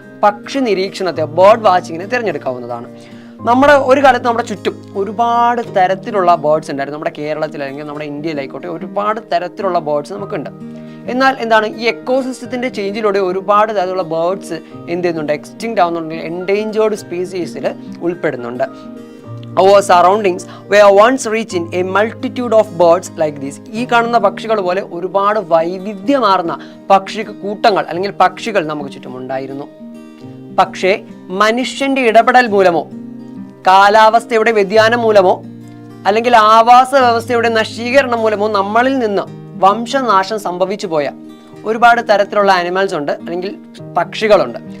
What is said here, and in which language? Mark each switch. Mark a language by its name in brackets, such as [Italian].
[Malayalam] പക്ഷി നിരീക്ഷണത്തെ, ബേർഡ് വാച്ചിങ്ങിനെ തിരഞ്ഞെടുക്കാവുന്നതാണ്. നമ്മുടെ ഒരു കാലത്ത് നമ്മുടെ ചുറ്റും ഒരുപാട് തരത്തിലുള്ള ബേർഡ്സ് ഉണ്ടായിരുന്നു. നമ്മുടെ കേരളത്തിൽ അല്ലെങ്കിൽ നമ്മുടെ ഇന്ത്യയിലായിക്കോട്ടെ ഒരുപാട് തരത്തിലുള്ള ബേർഡ്സ് നമുക്കുണ്ട്. എന്നാൽ എന്താണ് ഈ എക്കോസിസ്റ്റത്തിന്റെ ചേഞ്ചിലൂടെ ഒരുപാട് തരത്തിലുള്ള ബേർഡ്സ് എന്ത് ചെയ്യുന്നുണ്ട്? എക്സ്റ്റിങ്ക്റ്റ് ആവുന്നുണ്ടെങ്കിൽ എൻഡേഞ്ചേർഡ് സ്പീസീസിൽ ഉൾപ്പെടുന്നുണ്ട്. [English] Our surroundings were once rich in a multitude of birds like this. [Malayalam] ഈ കാണുന്ന പക്ഷികൾ പോലെ ഒരുപാട് വൈവിധ്യമാർന്ന പക്ഷി കൂട്ടങ്ങൾ അല്ലെങ്കിൽ പക്ഷികൾ നമുക്ക് ചുറ്റുമുണ്ടായിരുന്നു. പക്ഷേ മനുഷ്യന്റെ ഇടപെടൽ മൂലമോ കാലാവസ്ഥയുടെ വ്യതിയാനം മൂലമോ അല്ലെങ്കിൽ ആവാസ വ്യവസ്ഥയുടെ നശീകരണം മൂലമോ നമ്മളിൽ നിന്ന് വംശനാശം സംഭവിച്ചു പോയ ഒരുപാട് തരത്തിലുള്ള ആനിമൽസ് ഉണ്ട് അല്ലെങ്കിൽ പക്ഷികളുണ്ട്.